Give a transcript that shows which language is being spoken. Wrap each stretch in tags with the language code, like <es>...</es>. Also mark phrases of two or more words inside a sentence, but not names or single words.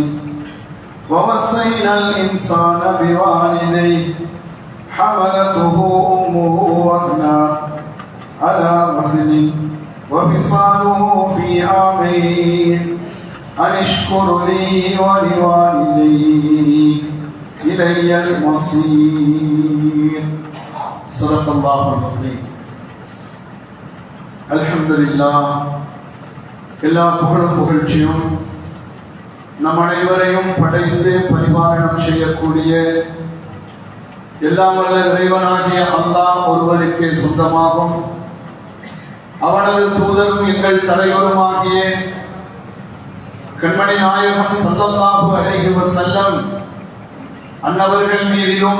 <ar>ووصينا الإنسان بوالديه حملته أمه وهنا على وهن وفصاله في عامين أن اشكر لي ولوالديك إلي المصير. صدق الله العظيم. الحمد لله.</ar> <ta>எல்லா புகழும் புகழ்ச்சியும் நம் அனைவரையும் படைத்து பரிபாலனம் செய்யக்கூடிய எல்லாம் வல்ல இறைவனாகிய அல்லாஹ் ஒருவனுக்கே சொந்தமாகும். அவனது தூதரும் எங்கள் தலைவருமாகிய கண்மணி நாயகம்</ta> <ar>صلى الله عليه وسلم</ar> <ta>அன்னவர்கள் மீதிலும்</ta>